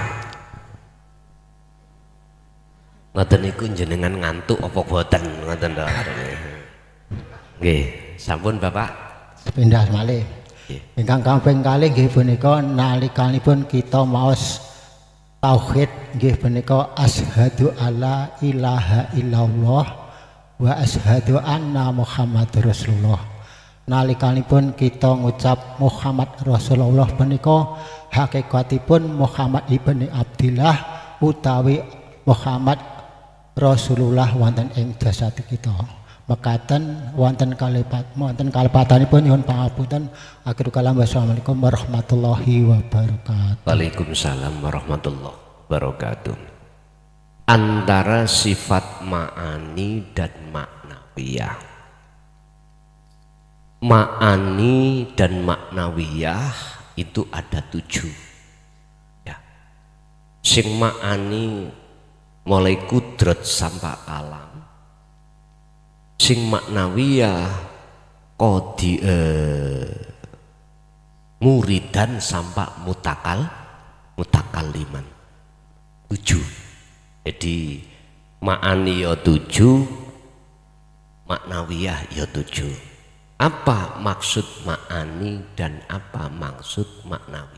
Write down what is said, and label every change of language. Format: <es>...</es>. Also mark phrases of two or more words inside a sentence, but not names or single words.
<jv>Ngoten niku jenengan ngantuk apa boten ngoten to. Nggih, sampun Bapak. Sepindah malih. Ingkang kaping kalih nggih punika nalikanipun kita maos tauhid nggih punika</jv> <ar>أشهد أن لا إله إلا الله وأشهد أن محمدا رسول الله.</ar> <jv>Nalikanipun kita ngucap Muhammad Rasulullah punika hakikatipun Muhammad ibni Abdillah utawi Muhammad Rasulullah wonten ing jasad kita. Mekaten wonten kalepatanipun nyuwun pangapunten.</jv> <ar>آخر الكلام والسلام عليكم ورحمة الله وبركاته. وعليكم السلام ورحمة الله وبركاته.</ar> <id>Antara sifat ma'ani dan maknawiyah. Ma'ani dan maknawiyah itu ada 7 ya. Sing ma'ani mulai kudrat sampai alam. Sing maknawiyah</id> <ar>قادرا مريدا</ar> <id>sampai mutakaliman 7. Jadi ma'ani ya 7, maknawiyah ya 7. Apa maksud ma'ani dan apa maksud maknawi?</id>